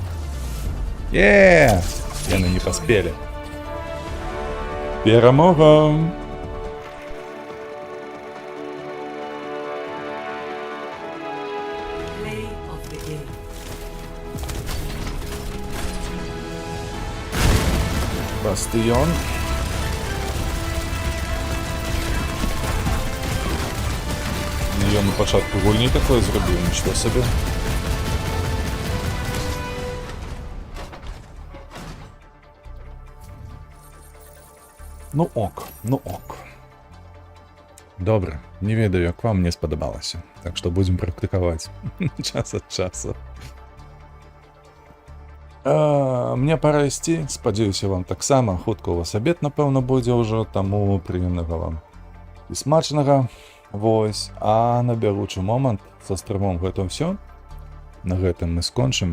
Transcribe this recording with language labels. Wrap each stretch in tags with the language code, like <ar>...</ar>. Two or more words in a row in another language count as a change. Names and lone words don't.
<be>Яны не поспели.</be> <uk>Перемога!</uk> <en>Play of the game.</en> <uk>Бастион. Я на початку гульні такое зробив, нічого собі. Ну ок.</uk> <be>Добре, не ведаю, як вам, мне сподобалося.</be> <uk>Так що будемо практикувати час від часу.</uk> <be>Мне пора істи, спадзяюся вам таксама. Хутка у вас абед, напэўна, будзе ўжо, таму прыемнага вам і смачнага. Вось, а на бягучы момант са стрымом гэта ўсё. На гэтым мы скончым.</be>